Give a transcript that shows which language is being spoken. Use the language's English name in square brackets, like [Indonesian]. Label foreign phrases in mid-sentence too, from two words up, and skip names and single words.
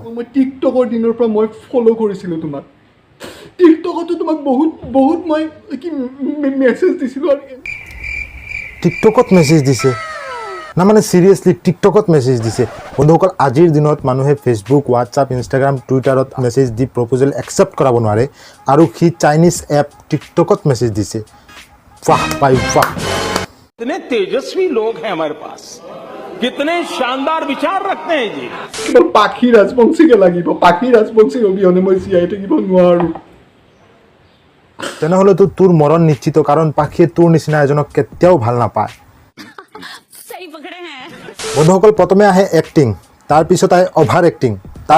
[Assamese] মই টিকটকৰ দিনৰ পৰা মই ফলো কৰিছিলো তোমাক টিকটকতো তোমাক বহুত মই কি মেছেজ দিছিলো আৰু টিকটকত মেছেজ দিছে না মানে সিৰিয়াসলি টিকটকত মেছেজ দিছে বন্ধুসকল আজিৰ দিনত মানুহে ফেসবুক হোৱাটছআপ ইনষ্টাগ্ৰাম টুইটাৰত মেছেজ দি [English] proposal accept [Assamese] কৰাব নোৱাৰে আৰু কি [English] Chinese app [Assamese] টিকটকত মেছেজ দিছে [Hindi] वाह भाई वाह कितने तेजस्वी लोग हैं हमारे पास कितने शानदार विचार रखते हैं जी [Assamese] পাখি ৰাজবংশীকে লাগিব পাখি ৰাজবংশী অবিহনে মই জীয়াই থাকিব নোৱাৰো তেনেহ'লে তো তোৰ মৰণ নিশ্চিত কাৰণ পাখিয়ে তোৰ নিচিনা এজনক কেতিয়াও ভাল নাপায় বন্ধুসকল প্ৰথমে আহে এক্টিং তাৰ পিছত আহে [English] over acting [Assamese] তাৰ